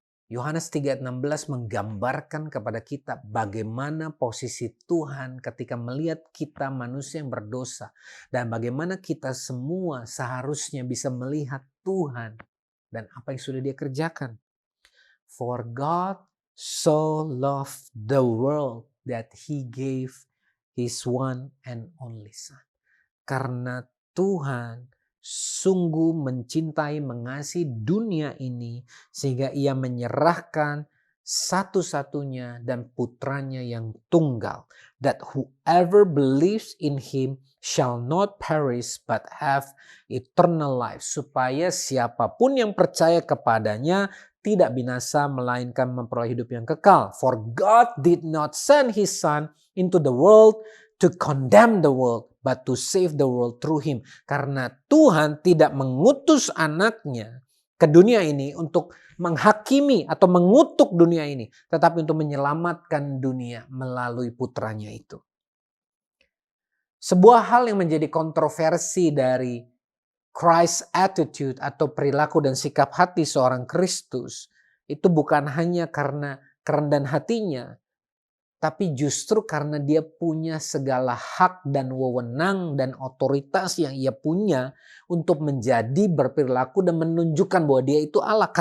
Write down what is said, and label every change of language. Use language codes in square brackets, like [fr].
[id] Yohanes 3:16 menggambarkan kepada kita bagaimana posisi Tuhan ketika melihat kita manusia yang berdosa. Dan bagaimana kita semua seharusnya bisa melihat Tuhan dan apa yang sudah Dia kerjakan. [en] For God so loved the world that He gave His one and only Son. [id] Karena Tuhan sungguh mencintai, mengasihi dunia ini sehingga Ia menyerahkan satu-satunya dan putranya yang tunggal, [en] that whoever believes in Him shall not perish but have eternal life, [id] supaya siapapun yang percaya kepadanya tidak binasa melainkan memperoleh hidup yang kekal. [en] For God did not send His Son into the world to condemn the world, but to save the world through Him. [id] Karena Tuhan tidak mengutus anaknya ke dunia ini untuk menghakimi atau mengutuk dunia ini, tetapi untuk menyelamatkan dunia melalui putranya itu. Sebuah hal yang menjadi kontroversi dari [en] Christ attitude [id] atau perilaku dan sikap hati seorang Kristus itu bukan hanya karena kerendahan hatinya, tapi justru karena dia punya segala hak dan wewenang dan otoritas yang ia punya untuk menjadi berperilaku dan menunjukkan bahwa dia itu Allah.